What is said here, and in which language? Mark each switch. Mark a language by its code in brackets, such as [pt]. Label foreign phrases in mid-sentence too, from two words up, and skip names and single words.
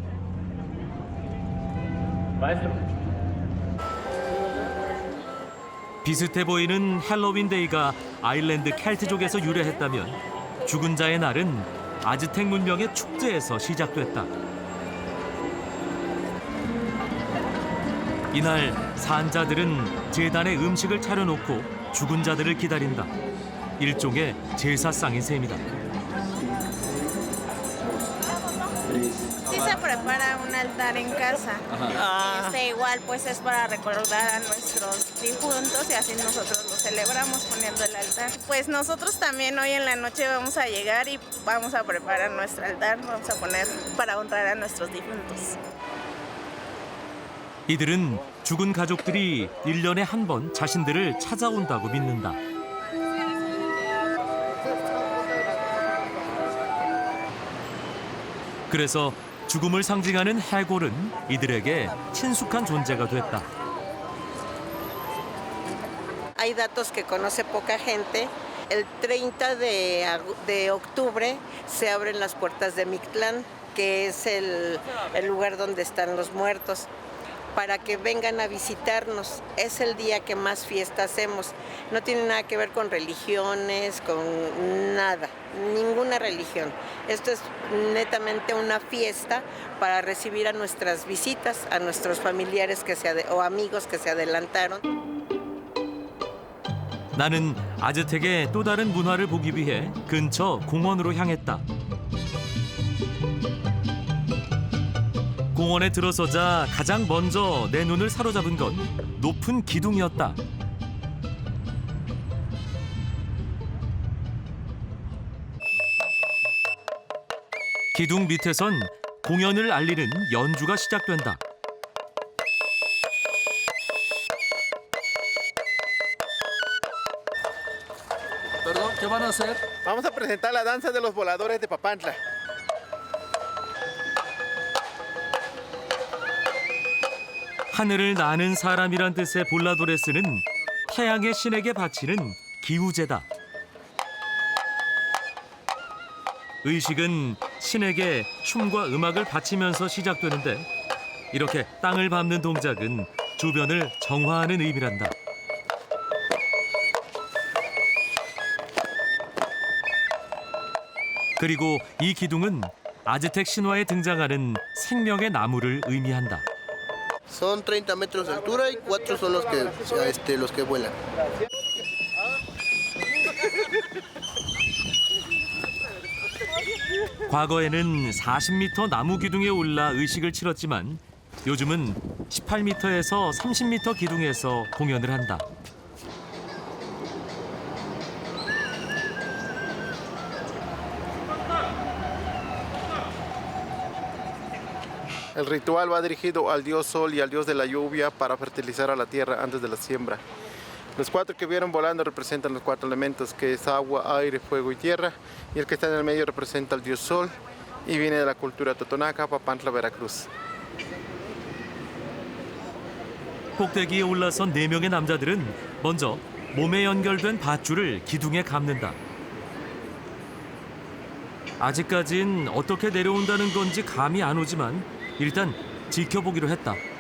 [ko] 비슷해 보이는 헬로윈 데이가 아일랜드 켈트족에서 유래했다면 죽은 자의 날은 아즈텍 문명의 축제에서 시작됐다. 이날 산자들은 제단에 음식을 차려놓고 죽은 자들을 기다린다. 일종의 제사상인 셈이다. [es] Sí se prepara un altar en casa. Igual pues es para recordar a nuestros difuntos y así nosotros lo celebramos poniendo el altar. Pues nosotros también hoy en la noche vamos a llegar y vamos a preparar nuestro altar, vamos a poner para honrar a nuestros difuntos. [ko] 이들은 죽은 가족들이 1년에 한 번 자신들을 찾아온다고 믿는다. 그래서 죽음을 상징하는 해골은 이들에게 친숙한 존재가 됐다. [es] Hay datos que conoce poca gente. El 30 de octubre se abren las puertas de Mictlán, que es el lugar donde están los muertos, para que vengan a visitarnos. Es el día que más fiesta hacemos. No tiene nada que ver con religiones, con nada, ninguna religión. Esto es netamente una fiesta para recibir a nuestras visitas, a nuestros familiares o amigos que se adelantaron. [ko] 나는 아즈텍의 또 다른 문화를 보기 위해 근처 공원으로 향했다. 공원에 들어서자 가장 먼저 내 눈을 사로잡은 건 높은 기둥이었다. 기둥 밑에선 공연을 알리는 연주가 시작된다. [es] Perdón, ¿qué van a hacer? Vamos a presentar la danza de los voladores de Papantla. [ko] 하늘을 나는 사람이란 뜻의 볼라도레스는 태양의 신에게 바치는 기우제다. 의식은 신에게 춤과 음악을 바치면서 시작되는데 이렇게 땅을 밟는 동작은 주변을 정화하는 의미란다. 그리고 이 기둥은 아즈텍 신화에 등장하는 생명의 나무를 의미한다. [es] Son 30 metros de altura y 4 son los que vuelan. [ko] 과거에는 40m 나무 기둥에 올라 의식을 치렀지만 요즘은 18m에서 30m 기둥에서 공연을 한다. [es] El ritual va dirigido al dios sol y al dios de la lluvia para fertilizar a la tierra antes de la siembra. Los 4 que vieron volando representan los 4 elementos, que es agua, aire, fuego y tierra, y el que está en el medio representa al dios sol y viene de la cultura totonaca, Papantla, Veracruz. [ko] 꼭대기에 올라선 4명의 남자들은 먼저 몸에 연결된 밧줄을 기둥에 감는다. 아직까진 어떻게 내려온다는 건지 감이 안 오지만 일단 지켜보기로 했다.